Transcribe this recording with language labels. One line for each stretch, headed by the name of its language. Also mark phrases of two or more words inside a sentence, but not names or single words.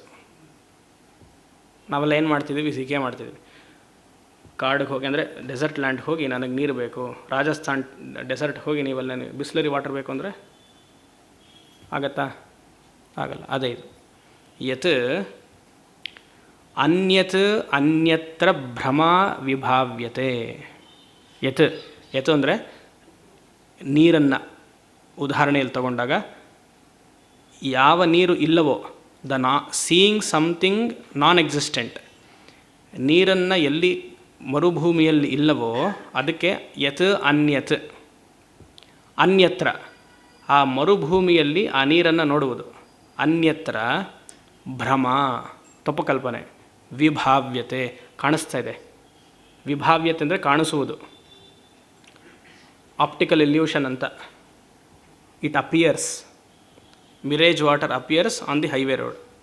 Kannada: ನಾವೆಲ್ಲ ಏನು ಮಾಡ್ತಿದ್ದೀವಿ? ಸಿಕೆ ಮಾಡ್ತಿದ್ದೀವಿ. ಕಾಡಿಗೆ ಹೋಗಿ, ಅಂದರೆ
English: desert land
Kannada: ಹೋಗಿ ನನಗೆ ನೀರು ಬೇಕು, ರಾಜಸ್ಥಾನ್ ಡೆಸರ್ಟ್ ಹೋಗಿ ನೀವೆಲ್ಲ ಬಿಸ್ಲರಿ ವಾಟರ್ ಬೇಕು ಅಂದರೆ ಆಗತ್ತಾ? ಆಗಲ್ಲ. ಅದೇ ಇದು.
Sanskrit: ಯತ್ ಅನ್ಯತ್ ಅನ್ಯತ್ರ ಭ್ರಮ ವಿಭಾವ್ಯತೆ. ಯತ್ ಯತ್
Kannada: ಅಂದರೆ ನೀರನ್ನು ಉದಾಹರಣೆಯಲ್ಲಿ ತಗೊಂಡಾಗ ಯಾವ ನೀರು ಇಲ್ಲವೋ,
English: seeing something non existent,
Kannada: ನೀರನ್ನು ಎಲ್ಲಿ ಮರುಭೂಮಿಯಲ್ಲಿ ಇಲ್ಲವೋ ಅದಕ್ಕೆ
Sanskrit: ಯತ್ ಅನ್ಯತ್.
Kannada: ಅನ್ಯತ್ರ ಆ ಮರುಭೂಮಿಯಲ್ಲಿ ಆ ನೀರನ್ನು ನೋಡುವುದು.
Sanskrit: ಅನ್ಯತ್ರ ಭ್ರಮ ತಪ್ಪುಕಲ್ಪನೆ.
Kannada: ವಿಭಾವ್ಯತೆ ಕಾಣಿಸ್ತಾ ಇದೆ. ವಿಭಾವ್ಯತೆ ಅಂದರೆ ಕಾಣಿಸುವುದು.
English: optical illusion ಅಂತ. it appears, mirage water appears on the highway road.